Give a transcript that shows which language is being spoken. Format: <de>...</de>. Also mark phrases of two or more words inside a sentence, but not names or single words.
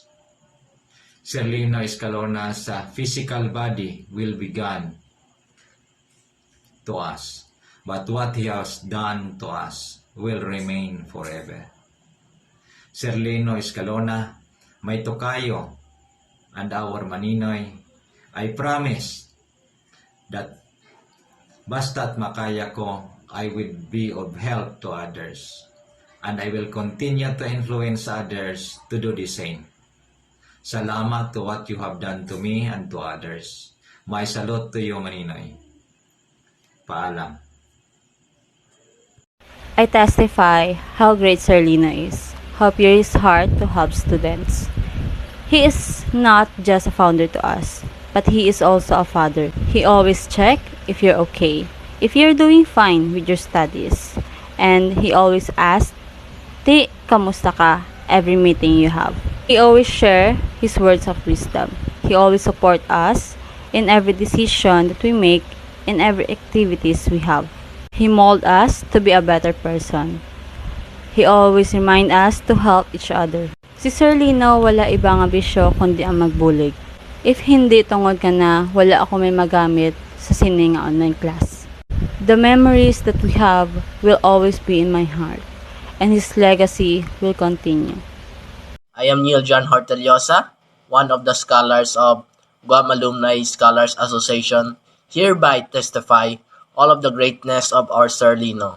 <en>Sir Lino Escalona's physical body will be gone to us, but what he has done to us will remain forever. Sir Lino Escalona, my tokayo, and our maninoy, I promise that</en> <tl>basta't makaya ko,</tl> <en>I will be of help to others, and I will continue to influence others to do the same. Salamat to what you have done to me and to others. My salute to you, Maninoy. Paalam. I testify how great Sir Lino is, how pure his heart to help students. He is not just a founder to us, but he is also a father. He always check if you're okay, if you're doing fine with your studies. And he always asks,</en> <hil>"Ti, kamusta ka?"</hil> <en>every meeting you have. He always share his words of wisdom. He always support us in every decision that we make, in every activities we have. He mold us to be a better person. He always remind us to help each other.</en> <tl>Si Sir Lino wala ibang ambisyo kundi ang magbulig.</tl> <hil>If hindi tungod ka na, wala ako may magamit sa sining nga</hil> <en>online class. The memories that we have will always be in my heart, and his legacy will continue. I am Neil John Horteliosa, one of the scholars of Guam Alumni Scholars Association, hereby testify all of the greatness of our Sir Lino.</en>